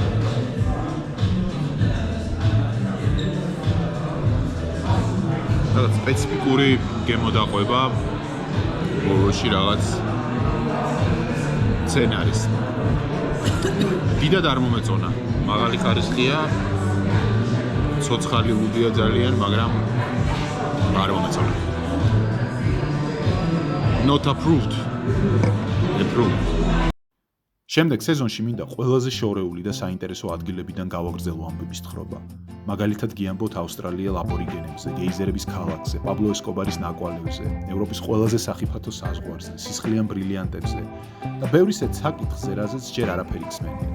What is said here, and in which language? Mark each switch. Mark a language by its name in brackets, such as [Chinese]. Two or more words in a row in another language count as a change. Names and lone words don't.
[Georgian] რაღაც სპეციფიკური გემოდაყვება ბოლოში რაღაც სცენარის. დიდად არ მომეწონა. მაღალი ხარისხია, ცოცხალი ლუდია ძალიან, მაგრამ არ მომეწონა. [English] Not approved. Approved. [Georgian] შემდეგ სეზონში მინდა ყველაზე შორეული და საინტერესო ადგილებიდან გავაგრძელო ამბების თხრობა. მაგალითად გიამბოთ ავსტრალიელ აბორიგენებზე, გეიზერების ქალაქზე, პაბლო ესკობარის ნაკვალევზე, ევროპის ყველაზე სახიფათო საზღვარზე, სისხლიან ბრილიანტებზე და ბევრი ისეთ საკითხზე, რაზეც ჯერ არაფერი ხსმენიათ.